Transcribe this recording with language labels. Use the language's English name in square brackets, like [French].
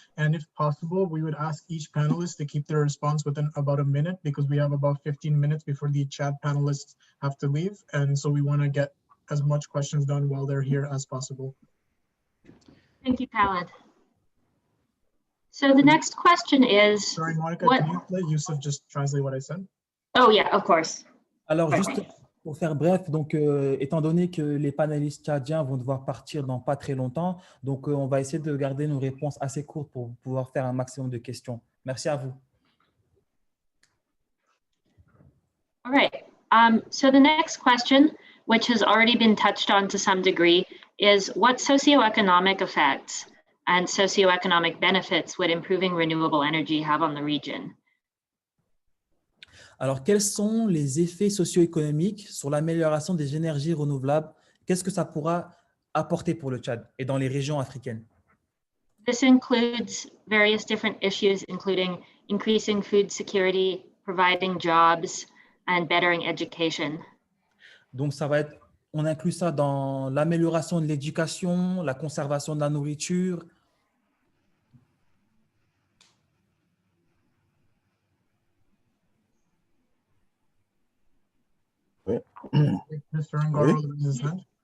[English] And if possible, we would ask each panelist to keep their response within about a minute, because we have about 15 minutes before the Chad panelists have to leave. And so we want to get as much questions done while they're here as possible. Thank you, Khaled. So the next question is— Sorry, Monica, what— can you let Youssouf just translate what I said? Oh yeah, of course. [French] Alors, [English] Perfect. [French] juste pour faire bref, donc étant donné que les panélistes tchadiens vont devoir partir dans pas très longtemps, donc on va essayer de garder nos réponses assez courtes pour pouvoir faire un maximum de questions. Merci à vous. [English] All right. So the next question, which has already been touched on to some degree, is what socioeconomic effects and socioeconomic benefits would improving renewable energy have on the region? [French] Alors, quels sont les effets socio-économiques sur l'amélioration des énergies renouvelables? Qu'est-ce que ça pourra apporter pour le Tchad et dans les régions africaines? [English] This includes various different issues, including increasing food security, providing jobs, and bettering education. [French] Donc, ça va être, on inclut ça dans l'amélioration de l'éducation, la conservation de la nourriture. [English] Mr. Ngaro, raise his hand.